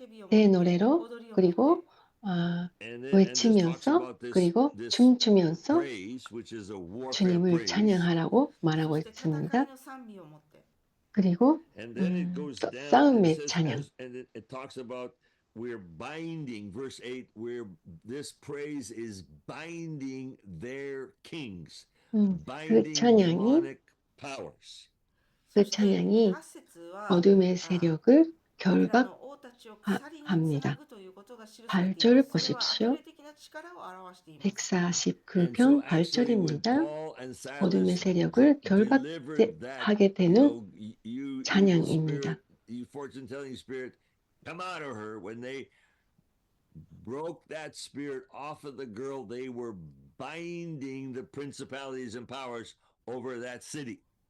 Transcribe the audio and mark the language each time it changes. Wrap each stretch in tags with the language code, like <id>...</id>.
<ko>내 노래로 그리고 외치면서 그리고 춤추면서 주님을 찬양하라고 말하고 있습니다. 그리고 싸움의 찬양.</ko> <en>And it talks about we're binding, verse 8, where this praise is binding their kings, binding demonic powers.</en> <ko>그 찬양이 어둠의 세력을 결박합니다. 8절 보십시오. 149편 8절입니다. 어둠의 세력을 결박하게 되는 찬양입니다.</ko> <en>You fortune telling spirit, come out of her. When they broke that spirit off of the girl, they were binding the principalities and powers over that city.</en>